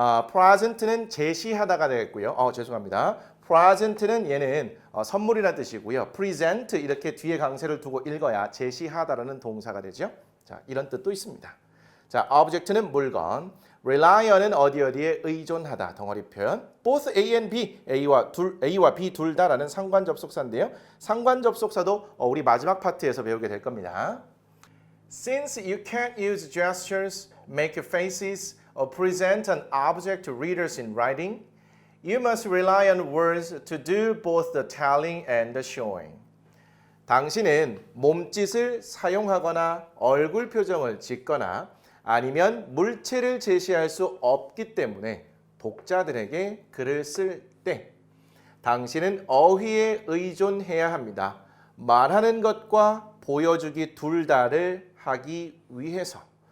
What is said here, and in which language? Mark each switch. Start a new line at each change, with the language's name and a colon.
Korean: present는 제시하다가 되겠고요. 죄송합니다. present는 얘는 선물이라는 뜻이고요. present 이렇게 뒤에 강세를 두고 읽어야 제시하다라는 동사가 되죠. 자, 이런 뜻도 있습니다. 자, object는 물건, relyon은 어디에 의존하다 덩어리 표현.
English: both A and B,
Korean: A와 B 둘 다라는 상관 접속사인데요. 상관 접속사도 우리 마지막 파트에서 배우게 될 겁니다.
English: Since you can't use gestures, make faces, or present an object to readers in writing, you must rely on words to do both the telling and the showing.
Korean: 당신은 몸짓을 사용하거나 얼굴 표정을 짓거나 아니면 물체를 제시할 수 없기 때문에 독자들에게 글을 쓸 때 당신은 어휘에 의존해야 합니다. 말하는 것과 보여주기 둘 다를 하기 위해서.